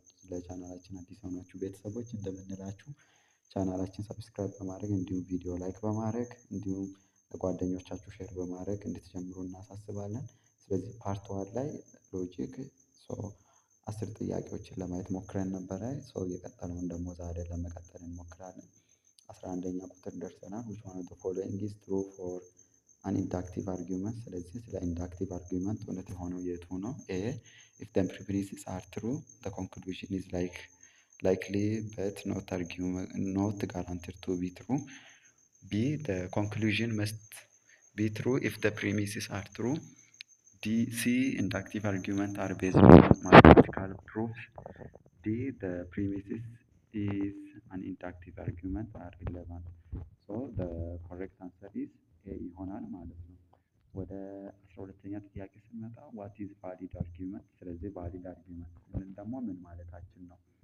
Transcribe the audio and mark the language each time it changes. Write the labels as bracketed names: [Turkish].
[Amharic] ለቻናላችን አዲስ የሆናችሁ ቤተሰቦች እንደምንላችሁ ቻናላችን ሰብስክራይብ በማድረግ እንዲሁም ቪዲዮ ላይክ በማድረግ እንዲሁም ለጓደኞቻችሁ ሼር በማድረግ እንድትጀምሩ እናሳስባለን። ስለዚህ ፓርት ዋን ላይ ሎጂክ አስር ጥያቄዎችን ለማየት ሞክረን ነበረ። የቀጠለውን ደግሞ ዛሬ ለመቀጠል እንሞክራለን። 11ኛ ቁጥር ደርሰናል። [English] which one of the following is true for an inductive argument? [Amharic] ስለዚህ ስለ ኢንዳክቲቭ አርጊውመንት እውነት የሆነው የቱ ነው? [English] ኤ if the premises are true the conclusion is likely but not guaranteed to be true. B the conclusion must be true if the premises are true. C inductive arguments are based on mathematical proofs. D the premises is an inductive argument are relevant. So the correct answer is A [Amharic] ይሆናል ማለት ነው። ወደ 12ኛ ጥያቄ ስንመጣ [English] what is valid argument? [Amharic] ስለዚህ valid argument ስንል ደግሞ ምን ማለታችን ነው?